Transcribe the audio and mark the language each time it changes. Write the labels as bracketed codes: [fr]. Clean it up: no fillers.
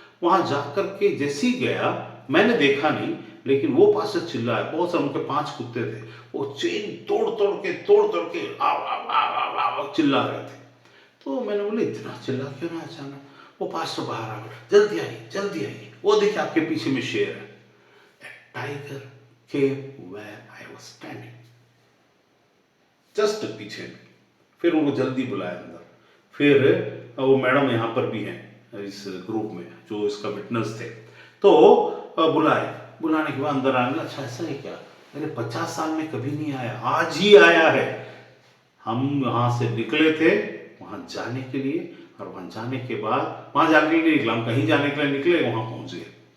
[hi] वहाँ जाकर के जैसे ही गया, मैंने देखा नहीं, लेकिन वो पास से चिल्लाया। बहुत सारे उनके 5 कुत्ते थे, वो चेन तोड़ तोड़ के आव आव आव आव आव चिल्ला रहे थे। तो मैंने बोला इतना चिल्ला क्यों ना अचानक? वो पास्टर बाहर आ गया, जल्दी आइए जल्दी आइए, वो देखिए आपके पीछे में शेर है। [en] tiger came where I was standing, [hi] just पीछे में। फिर उनको जल्दी बुलाया अंदर। फिर वो मैडम यहाँ पर भी हैं इस ग्रुप में, जो इसका विटनेस थे, तो बुलाने के बाद अंदर आने लगा। अच्छा ऐसा है क्या? अरे 50 साल में कभी नहीं आया, आज ही आया है। हम वहाँ से निकले थे वहाँ जाने के लिए, और वहाँ जाने के बाद, वहाँ जाने के लिए निकला, हम कहीं जाने के लिए निकले, वहाँ पहुँच गए।